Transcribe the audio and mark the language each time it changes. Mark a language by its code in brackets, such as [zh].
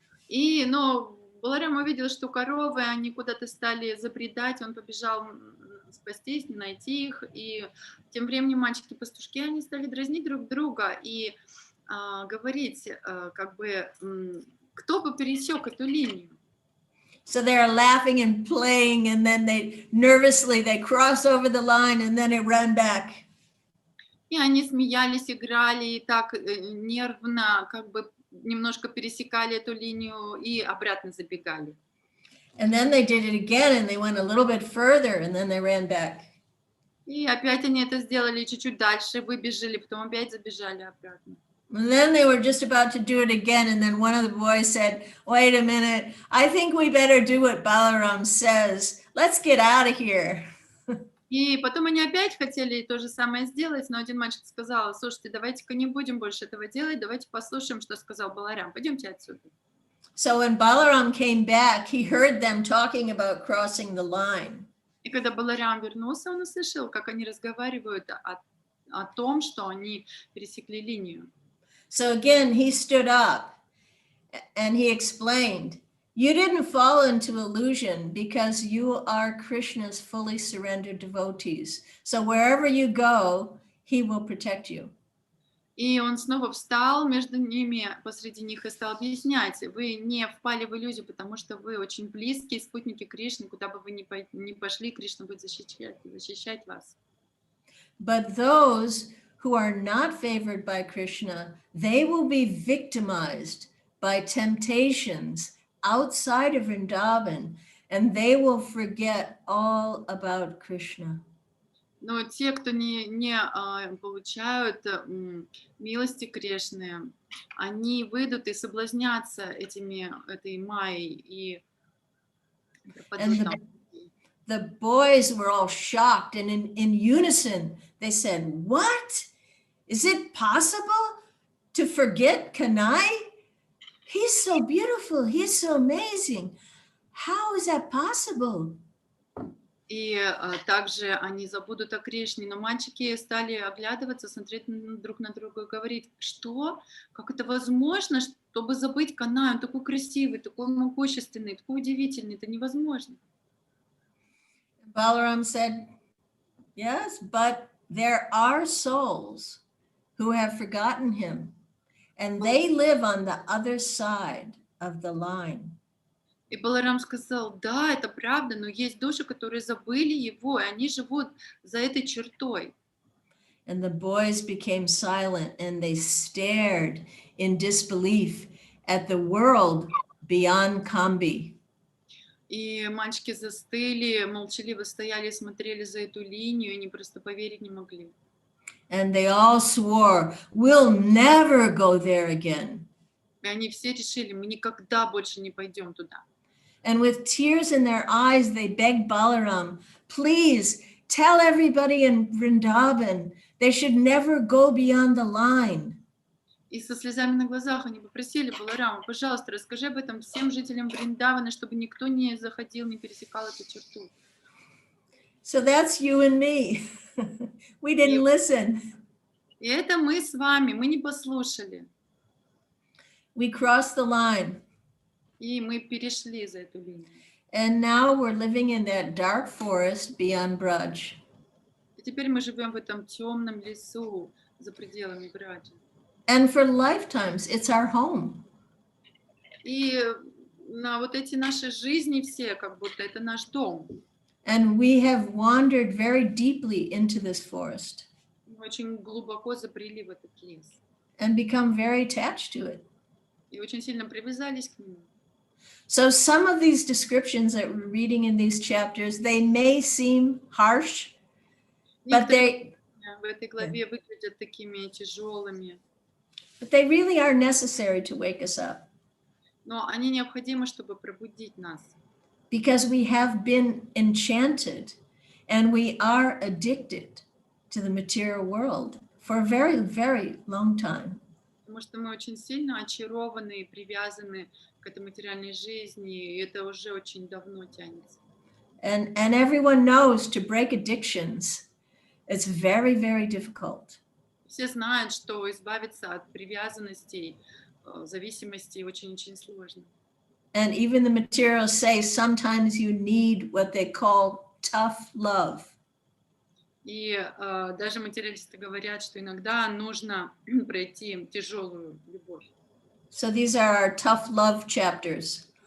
[ru] Но Баларам увидел, что коровы, они куда-то стали забредать, он побежал спастись, найти их, и тем временем мальчики-пастушки, они стали дразнить друг друга и говорить, как бы, кто бы пересек эту линию. [en] So they're laughing and playing, and then they cross over the line, and then they run back. [ru] И они смеялись, играли, и так нервно, как бы, немножко пересекали эту линию и обратно забегали. [en] And then they did it again, and they went a little bit further, and then they ran back. [ru] И опять они это сделали, чуть-чуть дальше выбежали, потом опять забежали обратно. [en] And then they were just about to do it again, and then one of the boys said, wait a minute, I think we better do what Balaram says. Let's get out of here. [ru] И потом они опять хотели то же самое сделать, но один мальчик сказал: слушайте, давайте-ка не будем больше этого делать, давайте послушаем, что сказал Баларам, пойдемте отсюда. [en] So when Balaram came back, he heard them talking about crossing the line. [ru] И когда Баларам вернулся, он услышал, как они разговаривают о том, что они пересекли линию. [en] So again, he stood up and he explained, You didn't fall into illusion because you are Krishna's fully surrendered devotees. So wherever you go, he will protect you. [ru] И он снова встал между ними, посреди них, и стал объяснять: вы не впали в иллюзию, потому что вы очень близкие спутники Кришны, куда бы вы ни пошли, Кришна будет защищать вас. [en] But those who are not favored by Krishna, they will be victimized by temptations outside of Vrindavan, and they will forget all about Krishna. [ru] Но те, кто не получают милости Кришны, они выйдут и соблазнятся этой майей и пропадут там. [en] The boys were all shocked, and in unison, they said, "What? Is it possible to forget Kanai? He's so beautiful. He's so amazing. How is that possible?" [ru] И также они забудут о Кришне, но мальчики стали оглядываться, смотреть друг на друга и говорить: что? Как это возможно, чтобы забыть Канаю? Он такой красивый, такой могущественный, такой удивительный, это невозможно. [en] Balaram said, "Yes, but there are souls who have forgotten him, and they live on the other side of the line." [ru] И Баларам сказал: да, это правда, но есть души, которые забыли его, и они живут за этой чертой. [en] And the boys became silent, and they stared in disbelief at the world beyond Kambi. [ru] И мальчики застыли, молчаливо стояли, смотрели за эту линию, и они просто поверить не могли. [en] And they all swore, "We'll never go there again." [ru] И они все решили: мы никогда больше не пойдем туда. [en] And with tears in their eyes, they begged Balaram, "Please tell everybody in Vrindavan they should never go beyond the line." [ru] И со слезами на глазах они попросили Баларама: пожалуйста, расскажи об этом всем жителям Вриндавана, чтобы никто не заходил, не пересекал эту черту. [en] So that's you and me. We didn't listen. [ru] И это мы с вами, мы не послушали. [en] We crossed the line. [ru] И мы перешли за эту линию. [en] And now we're living in that dark forest beyond Braj. [ru] И теперь мы живем в этом темном лесу за пределами Браджи. [en] And for lifetimes, it's our home. [ru] И на вот эти наши жизни все, как будто это наш дом. [en] And we have wandered very deeply into this forest [ru] Мы очень глубоко забрели в этот лес. [en] and become very attached to it. [ru] И очень сильно привязались к нему. [en] So some of these descriptions that we're reading in these chapters, they may seem harsh, but [ru] Некоторые в этой главе выглядят такими тяжелыми, [en] they really are necessary to wake us up, [ru] но они необходимы, чтобы пробудить нас. [en] because we have been enchanted and we are addicted to the material world for a very, very long time. [ru] Потому что мы очень сильно очарованы и привязаны к этой материальной жизни, и это уже очень давно тянется. [en] And everyone knows to break addictions, it's very, very difficult. [ru] Все знают, что избавиться от привязанностей, зависимостей очень-очень сложно. [en] And even the materials say sometimes you need what they call tough love. [ru] И даже материалисты говорят, что иногда нужно пройти тяжелую любовь. [en] So these are our tough love chapters.